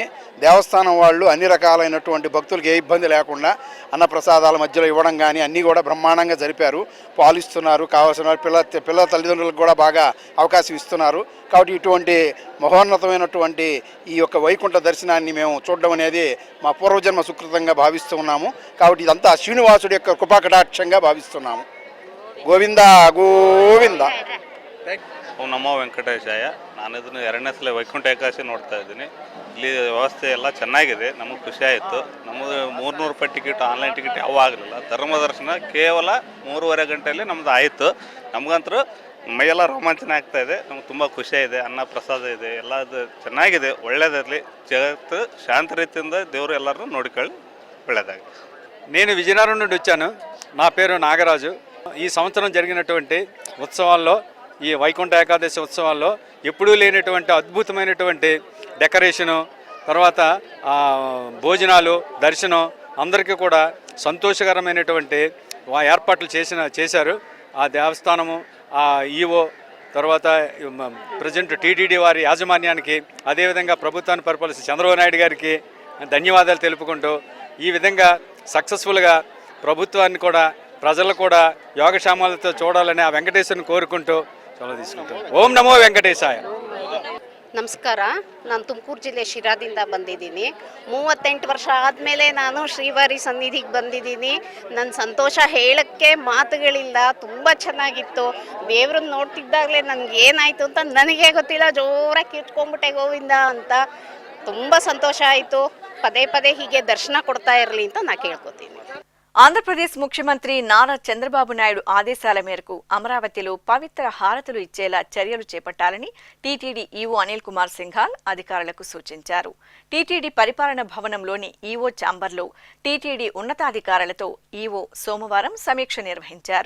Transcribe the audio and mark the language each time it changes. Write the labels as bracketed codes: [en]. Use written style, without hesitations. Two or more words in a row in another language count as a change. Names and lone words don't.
[te] దేవస్థానం వాళ్ళు అన్ని రకాలైనటువంటి భక్తులకు ఏ ఇబ్బంది లేకుండా అన్నప్రసాదాల మధ్యలో ఇవ్వడం కానీ అన్నీ కూడా బ్రహ్మాండంగా జరిపారు. పాలిస్తున్నారు. కావాల్సిన పిల్లల తల్లిదండ్రులకు కూడా బాగా అవకాశం ఇస్తున్నారు. కాబట్టి ఇటువంటి మహోన్నతమైనటువంటి ఈ యొక్క వైకుంఠ దర్శనాన్ని మేము చూడడం అనేది మా పూర్వజన్మ సుకృతంగా భావిస్తూ ఉన్నాము. కాబట్టి ఇదంతా శ్రీనివాసుడి యొక్క కృపాకటాక్షంగా భావిస్తున్నాము. [kn] ಗೋವಿಂದ ಗೋವಿಂದ. ಓಂ ನಮೋ ವೆಂಕಟೇಶಾಯ. ನಾನು ಇದನ್ನು 2ನೇ ಸಲ ವೈಕುಂಠ ಏಕಾದಶಿ ನೋಡ್ತಾ ಇದ್ದೀನಿ. ಇಲ್ಲಿ ವ್ಯವಸ್ಥೆ ಎಲ್ಲ ಚೆನ್ನಾಗಿದೆ. ನಮಗೆ ಖುಷಿ ಆಯಿತು. ನಮ್ಮದು 300 ರೂಪಾಯಿ ಟಿಕೆಟ್, [en] online ticket [kn] ಯಾವ ಆಗಲಿಲ್ಲ. ಧರ್ಮ ದರ್ಶನ ಕೇವಲ 3.5 ಗಂಟೆಯಲ್ಲಿ ನಮ್ಮದು ಆಯಿತು. ನಮಗಂತೂ ಮೈಯೆಲ್ಲ ರೋಮಾಂಚನ ಆಗ್ತಾ ಇದೆ. ನಮ್ಗೆ ತುಂಬ ಖುಷಿಯಾಗಿದೆ. ಅನ್ನ ಪ್ರಸಾದ ಇದೆ, ಎಲ್ಲ ಚೆನ್ನಾಗಿದೆ. ಒಳ್ಳೆಯದಿರಲಿ. ಜಗತ್ತು ಶಾಂತ ರೀತಿಯಿಂದ ದೇವರು ಎಲ್ಲರನ್ನೂ ನೋಡಿಕೊಳ್ಳಿ. ಒಳ್ಳೆಯದಾಗಿ. [te] నేను విజయనగరం నుండి వచ్చాను. నా పేరు నాగరాజు. ఈ సంవత్సరం జరిగినటువంటి ఉత్సవాల్లో, ఈ వైకుంఠ ఏకాదశి ఉత్సవాల్లో ఎప్పుడూ లేనటువంటి అద్భుతమైనటువంటి డెకరేషను, తర్వాత భోజనాలు, దర్శనం అందరికీ కూడా సంతోషకరమైనటువంటి ఏర్పాట్లు చేశారు. ఆ దేవస్థానము, ఆ ఈవో, తర్వాత ప్రజెంట్ టీటీడీ వారి యాజమాన్యానికి, అదేవిధంగా ప్రభుత్వాన్ని పరిపాలిస్తున్న చంద్రబాబు నాయుడు గారికి ధన్యవాదాలు తెలుపుకుంటూ ఈ విధంగా సక్సెస్ఫుల్గా ప్రభుత్వాన్ని కూడా ప్రజలు కూడా యోగక్షేమాలతో చూడాలని ఆ వెంకటేశ్వరుని కోరుకుంటూ చాలా తీసుకుంటాం. ఓం నమో వెంకటేశాయ. [kn] ನಮಸ್ಕಾರ. ನಾನು ತುಮಕೂರು ಜಿಲ್ಲೆ ಶಿರಾದಿಂದ ಬಂದಿದ್ದೀನಿ. 38 ವರ್ಷ ಆದಮೇಲೆ ನಾನು ಶ್ರೀವಾರಿ ಸನ್ನಿಧಿಗೆ ಬಂದಿದ್ದೀನಿ. ನನ್ನ ಸಂತೋಷ ಹೇಳೋಕ್ಕೆ ಮಾತುಗಳಿಲ್ಲ. ತುಂಬ ಚೆನ್ನಾಗಿತ್ತು. ದೇವ್ರನ್ನ ನೋಡ್ತಿದ್ದಾಗಲೇ ನನಗೆ ಏನಾಯಿತು ಅಂತ ನನಗೆ ಗೊತ್ತಿಲ್ಲ. ಜೋರಾಗಿ ಕಿಟ್ಕೊಂಡ್ಬಿಟ್ಟೆ ಗೋವಿಂದ ಅಂತ. ತುಂಬ ಸಂತೋಷ ಆಯಿತು. ಪದೇ ಪದೇ ಹೀಗೆ ದರ್ಶನ ಕೊಡ್ತಾ ಇರಲಿ ಅಂತ ನಾನು ಕೇಳ್ಕೊತೀನಿ. [te] ఆంధ్రప్రదేశ్ ముఖ్యమంత్రి నారా చంద్రబాబు నాయుడు ఆదేశాల మేరకు అమరావతిలో పవిత్ర హారతులు ఇచ్చేలా చర్యలు చేపట్టాలని టీటీడీ ఈవో అనిల్ కుమార్ సింఘాల్ అధికారులకు సూచించారు. టీటీడీ పరిపాలన భవనంలోని ఈవో ఛాంబర్లో టీటీడీ ఉన్నతాధికారులతో ఈవో సోమవారం సమీక్ష నిర్వహించారు.